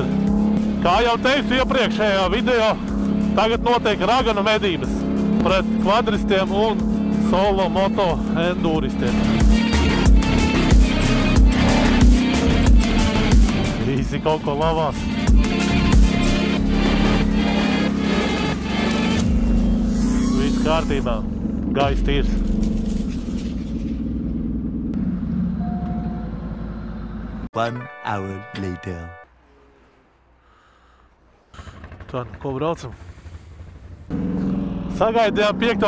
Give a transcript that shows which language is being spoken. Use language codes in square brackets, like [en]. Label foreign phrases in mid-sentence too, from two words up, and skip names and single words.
[lv] Kā jau teicu iepriekšējā video, tagad notiek raganu medības pret kvadristiem un solo moto enduristiem. Visi kaut ko lavās. Viss kārtībā. Gaiss tīrs. [en] One hour later. [lv] Tā, ko braucam? Sagaidījām 5.